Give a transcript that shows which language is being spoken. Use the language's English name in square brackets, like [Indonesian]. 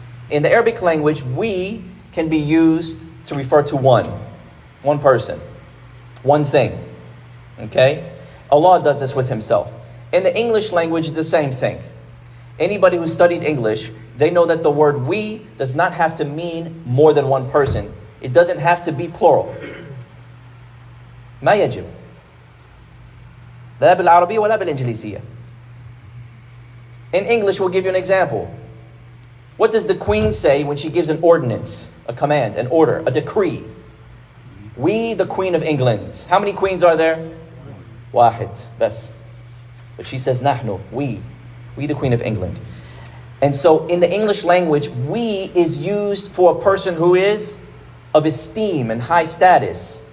[English] In the Arabic language, we can be used to refer to one person, one thing. Okay? Allah does this with himself. In the English language, it's the same thing. Anybody who studied English, they know that the word we does not have to mean more than one person. It doesn't have to be plural. [Arabic] ما يجب لا بالعربية ولا بالإنجليزية. [English] In English, we'll give you an example. What does the queen say when she gives an ordinance, a command, an order, a decree? We, the Queen of England. How many queens are there? [Arabic] واحد بس. [English] But she says [Arabic] نحن, [English] we the Queen of England. And so in the English language, we is used for a person who is of esteem and high status.